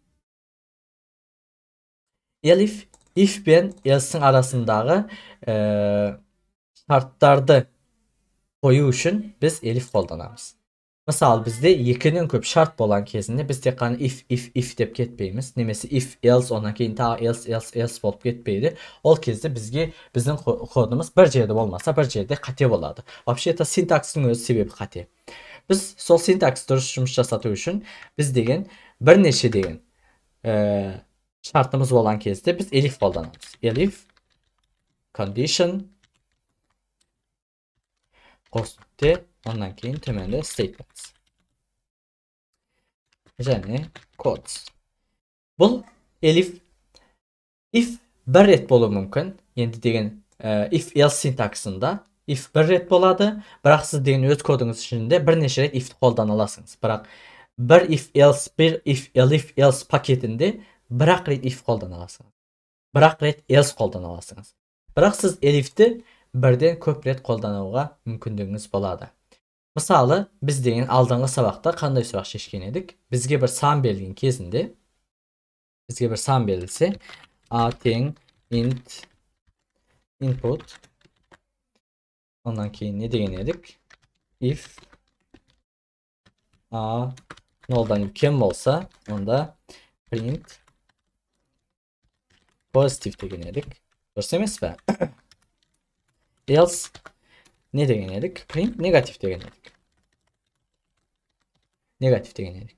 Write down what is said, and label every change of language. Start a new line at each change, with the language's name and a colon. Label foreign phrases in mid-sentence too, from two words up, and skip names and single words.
English: Elif if
Kazakh: пен else'ның арасындағы шарттарды қою үшін біз elif қолданамыз. Мысалы, бізде екінің көп шарт болған кезінде біз тек қана if деп кетпейміз. Немесе
English: if else,
Kazakh: онан кейін тағы else болып кетпейді. Ол кезде біздің кодымыз бір жерде болмаса, бір жерде қате болады. Вообще-то синтакстың өзі себебі қате. Біз сол синтакс дұрыс жұмыс жасату үшін біз деген бірнеше деген шартымыз болған кезде біз elif қолданамыз.
English: Elif condition
Kazakh: қосты, ondan кейін төменде statements. Және codes. Бұл
English: elif if
Kazakh: бір рет болуы мүмкін. Енді деген if else синтаксында if бір рет болады, бірақ сіз деген өз кодыңыз ішінде бірнеше рет if қолдана аласыңыз. Бірақ бір
English: if elif else
Kazakh: пакетінде бірақ рет if қолдана аласыңыз. Бірақ рет else қолдана аласыңыз. Бірақ сіз elif'ті бірден көп рет қолдануға мүмкіндігіңіз болады. Мысалы, біз деген алдыңғы сабақта қандай сұрақ шешкен едік? Бізге бір сан берілген кезінде, бізге бір сан берілсе, a тең
English: int input,
Kazakh: ондан кейін не деген едік? If a нолдан үлкен болса, онда
English: print positive
Kazakh: деген едік. Дұрыс емес пе? Else ne деген едік?
English: Print negatif
Kazakh: деген едік. Negatif деген едік.